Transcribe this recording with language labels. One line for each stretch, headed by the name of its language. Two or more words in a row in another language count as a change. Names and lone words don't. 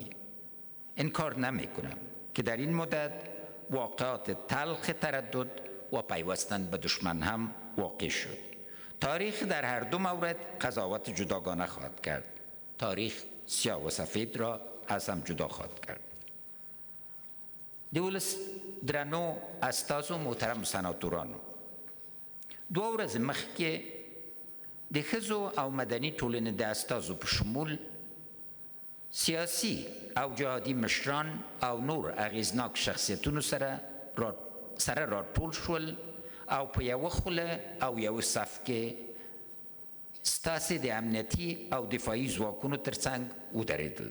Persian: انکار نمی کنم که در این مدت واقعات تلخ تردد و پیوستن به دشمن هم واقع شد. تاریخ در هر دو مورد قضاوت جداگانه خواهد کرد. تاریخ سیاه و سفید را از هم جدا خواهد کرد.
Pashto: دولس درنو استازو محترم سناتورانو، دو ورځې مخکې د ښځو او مدني ټولنې د استازو په شمول سیاسي او جهادي مشران او نور اغیزناک شخصیتونو سره راټول شول او په یوه خوله او یوه صف کې ستاسې د امنیتي او دفاعي ځواکونو ترڅنګ ودرېدل.